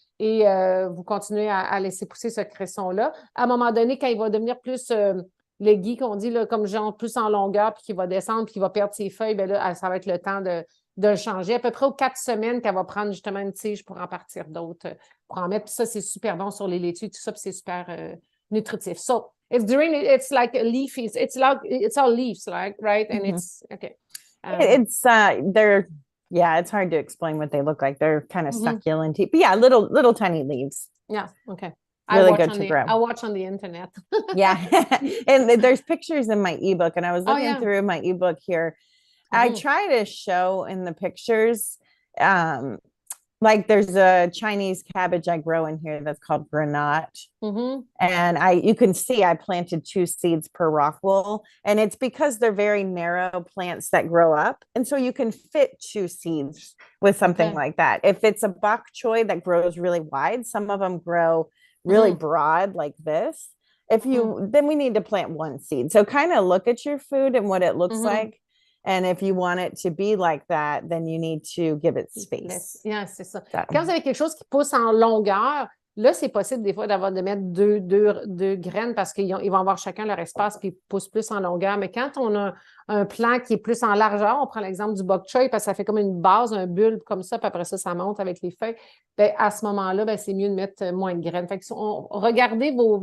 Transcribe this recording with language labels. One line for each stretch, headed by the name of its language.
French: Et vous continuez à laisser pousser ce cresson-là. À un moment donné, quand il va devenir plus leggy, qu'on dit, là, comme genre plus en longueur, puis qu'il va descendre, puis qu'il va perdre ses feuilles, bien là, ça va être le temps de le changer. À peu près aux 4 semaines qu'elle va prendre justement une tige pour en partir d'autres, pour en mettre. Puis ça, c'est super bon sur les laitues, tout ça, puis c'est super nutritif.
English: So, it's like a leaf, it's all leaves, like, right? And it's, okay. It's hard to explain what they look like. They're kind of succulent, but yeah, little tiny leaves. Yeah, okay. Really good to grow. I watch on the internet. Yeah. And there's pictures in my ebook, and I was looking through my ebook here. I try to show in the pictures, like there's a Chinese cabbage I grow in here that's called granat. And you can see I planted 2 seeds per rock wool, and it's because they're very narrow plants that grow up. And so you can fit 2 seeds with something like that. If it's a bokchoy that grows really wide, some of them grow really broad like this. Then we need to plant 1 seed. So kind of look at your food and what it looks like. And if you want it to be like that, then you need to give it space.
French: Yeah, c'est ça. Quand vous avez quelque chose qui pousse en longueur, là, c'est possible des fois de mettre deux graines parce qu'ils vont avoir chacun leur espace puis ils poussent plus en longueur. Mais quand on a un plant qui est plus en largeur, on prend l'exemple du bokchoy parce que ça fait comme une base, un bulbe comme ça, puis après ça monte avec les feuilles. Bien, à ce moment-là, bien, c'est mieux de mettre moins de graines. Fait que regardez